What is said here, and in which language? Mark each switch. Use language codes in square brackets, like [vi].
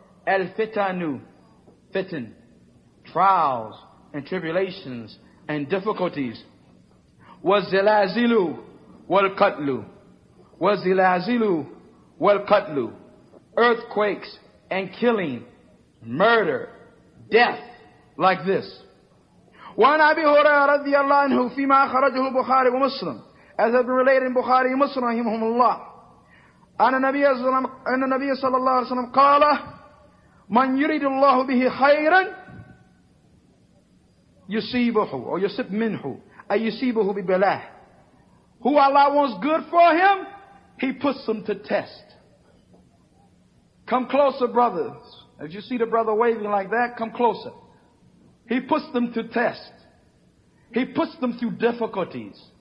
[en] Al-fitanu, fitan, trials and tribulations and difficulties. [ar] Was-zilazilu wal-qatlu. Was-zilazilu wal-qatlu. [en] Earthquakes and killing, murder, death, like this. [ar] وعن أبي هريرة رضي الله عنه فيما أخرجه البخاري ومسلم, [en] as has been related in Bukhari and Muslim [ar] رحمهم الله, أن النبي صلى الله عليه وسلم قال من يريد الله به خيرا يصيبه or يصيب منه أي يصيبه ببلاه. [en] Who Allah wants good for him, He puts them to test. Come closer, brothers. As you see the brother waving like that, come closer. He puts them to test. He puts them through difficulties.